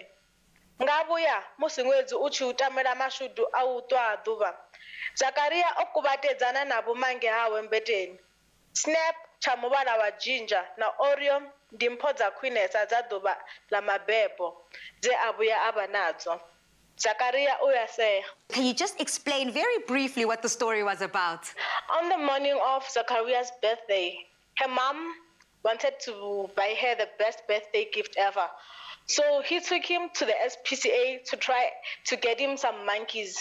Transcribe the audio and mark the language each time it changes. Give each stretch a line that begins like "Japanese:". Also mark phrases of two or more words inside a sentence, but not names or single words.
Venda: Nga vhuya musi ṅwedzi u tshi u tamela mashudu a u ṱwa ha ḓuvha, Zakaria o kuvhatedzana na vhumange hawe mmbeteni. Snap tsha muvhala wa dzhinja na Oreo ndi mpho dza khwinesa dza ḓuvha ḽa mabebo dze a vhuya a vha nadzo. Zakaria u ya sea.
English: Can you just explain very briefly what the story was about? On the morning of Zakaria's birthday, her mom wanted to buy her the best birthday gift ever. So he took him to the SPCA to try to get him some monkeys.